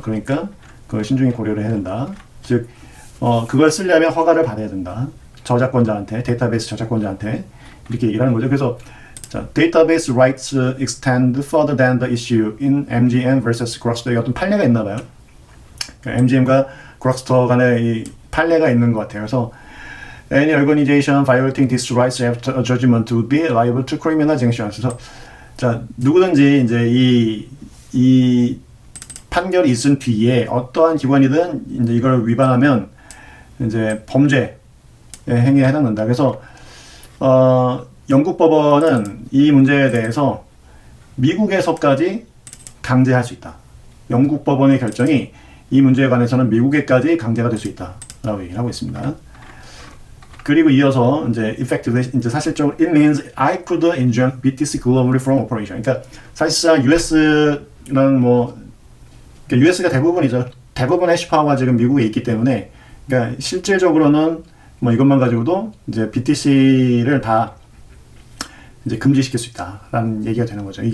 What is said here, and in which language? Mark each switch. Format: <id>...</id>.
<ko>그러니까 그걸 신중히 고려를 해야 된다. 즉, 그걸 쓰려면 허가를 받아야 된다. 저작권자한테, 데이터베이스 저작권자한테 이렇게 얘기하는 거죠.</ko> <en>그래서 자, database rights extend further than the issue in MGM vs. Grokster.</en> <ko>어떤 판례가 있나 봐요. 그러니까 MGM과 Grokster 간에 이 판례가 있는 것 같아요. 그래서</ko> <en>any organization violating these rights after a judgment would be liable to criminal sanctions.</en> <ko>그래서 자, 누구든지 이제 이 판결이 있은 뒤에 어떠한 기관이든 이제 이걸 위반하면 이제 범죄 행위에 해당된다. 그래서 영국 법원은 이 문제에 대해서 미국에서까지 강제할 수 있다. 영국 법원의 결정이 이 문제에 관해서는 미국에까지 강제가 될 수 있다라고 얘기를 하고 있습니다. 그리고 이어서 이제</ko> <en>effectively</en> <ko>이제 사실적으로</ko> <en>it means I could injure BTC globally from operation.</en> <ko>그러니까 사실상 US는 그러니까 US가 대부분이죠. 대부분 해시파워가 지금 미국에 있기 때문에 그러니까 실질적으로는 이것만 가지고도 이제 BTC를 다 이제 금지시킬 수 있다라는 얘기가 되는 거죠.</ko>